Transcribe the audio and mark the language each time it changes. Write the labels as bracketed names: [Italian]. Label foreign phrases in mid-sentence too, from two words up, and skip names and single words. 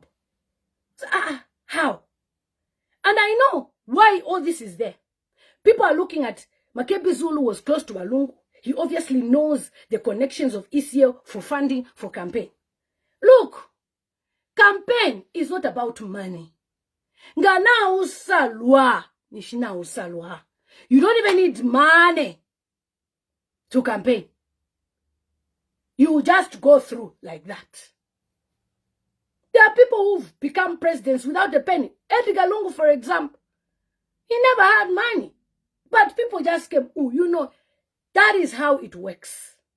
[English] So, how? And I know why all this is there. People are looking at Makebi Zulu was close to Walungu. He obviously knows the connections of ECL for funding for campaign. Look, campaign is not about money. [Bemba] Ngana usalwa, nishina usalwa. [English] You don't even need money to campaign. You just go through like that. There are people who've become presidents without a penny. Edgar Lungu, for example, he never had money. But people just came, that is how it works.